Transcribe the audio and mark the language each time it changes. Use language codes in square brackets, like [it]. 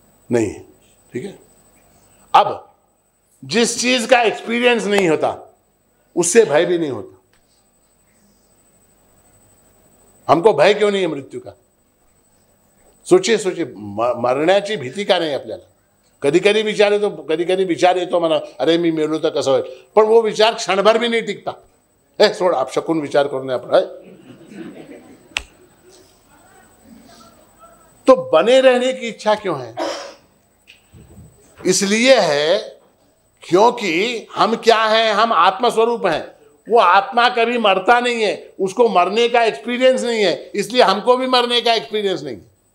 [hi] नहीं है, ठीक है? अब जिस चीज का एक्सपीरियंस नहीं होता उससे भय भी नहीं होता। हमको भय क्यों नहीं है मृत्यू का? सोचिए सोचिए, [mr] मरण्याची भीती का नाही आपल्याला? कधी कधी विचार येतो मला, अरे मी मेलो तर कसं होईल, पण [hi] वो विचार क्षणभर भी नहीं टिकता। [mr] सोड, आप शकून विचार करून आपण, [hi] तो बने रहने की इच्छा क्यों है? इसलिए है क्योंकि हम क्या हैं? हम आत्मस्वरूप हैं। वो आत्मा कभी मरता नहीं है, उसको मरने का एक्सपीरियंस नहीं है, इसलिए हमको भी मरने का एक्सपीरियंस नहीं है।